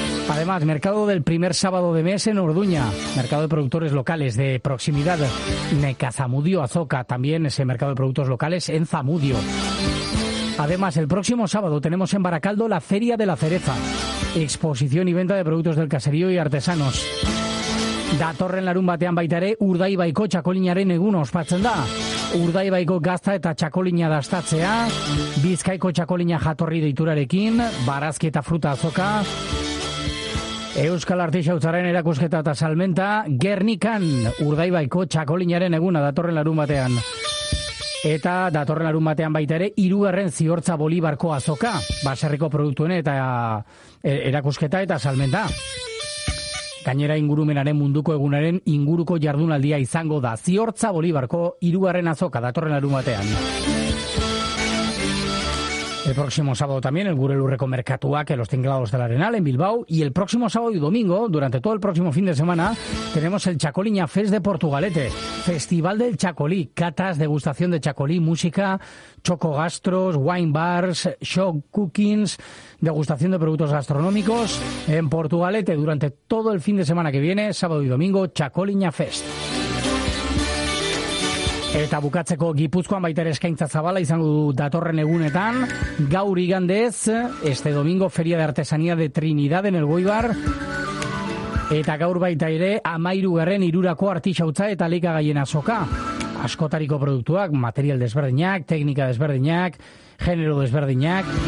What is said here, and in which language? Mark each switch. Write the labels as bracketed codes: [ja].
[es] Además, mercado del primer sábado de mes en Orduña, mercado de productores locales de proximidad, Nekazamudio Azoka, también ese mercado de productos locales en Zamudio. Además, el próximo sábado tenemos en Baracaldo la Feria de la Cereza, exposición y venta de productos del caserío y artesanos. [eu] Datorren larun batean baita ere Urdaibaiko txakolinaren egun ospatzen da. Urdaibaiko gazta eta txakolina dastatzea, Bizkaiko txakolina jatorri deiturarekin, barazki eta fruta azoka, Euskal Artisautzaren erakusketa eta salmenta, Gernikan Urdaibaiko txakolinaren eguna datorren larun batean. Eta datorren larun batean baita ere, hirugarren ziortza Bolibarko azoka, baserriko produktuen eta erakusketa eta salmenta. Gainera ingurumenaren munduko egunaren inguruko jardunaldia izango da, ziortza Bolibarko hirugarren azoka datorren larun batean. [es] El próximo sábado también el Gurelurreko merkatuak, los tinglados del Arenal en Bilbao, y el próximo sábado y domingo, durante todo el próximo fin de semana, tenemos el Txakolina Fest de Portugalete, Festival del Txakoli, catas, degustación de txakoli, música, choco gastros, wine bars, show cookings, degustación de productos gastronómicos en Portugalete durante todo el fin de semana que viene, sábado y domingo, Txakolina Fest. [eu] Eta bukatzeko Gipuzkoan baita ere eskaintza zabala izango du datorren egunetan, gaur igandez, [es] este domingo Feria de Artesanía de Trinidad en el Goibar, [eu] eta gaur baita ere 13. Hirurako artisautza eta likagaien azoka. Askotariko produktuak, material desberdinak, teknika desberdinak, genero desberdinak.